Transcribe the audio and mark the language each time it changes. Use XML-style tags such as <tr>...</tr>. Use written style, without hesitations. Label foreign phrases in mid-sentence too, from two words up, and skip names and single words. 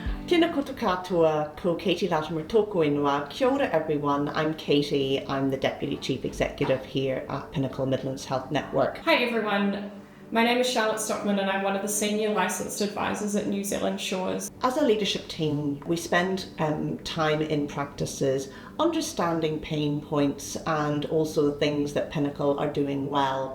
<mi>Tēnā koutou katoa, ko Katie Latimer tōku ingoa. Kia ora</mi> <en>everyone, I'm Katie. I'm the Deputy Chief Executive here at Pinnacle Midlands Health Network. Hi everyone, my name is Charlotte Stockman and I'm one of the Senior Licensed Advisors at New Zealand Shores. As a leadership team, we spend time in practices understanding pain points and also the things that Pinnacle are doing well.</en>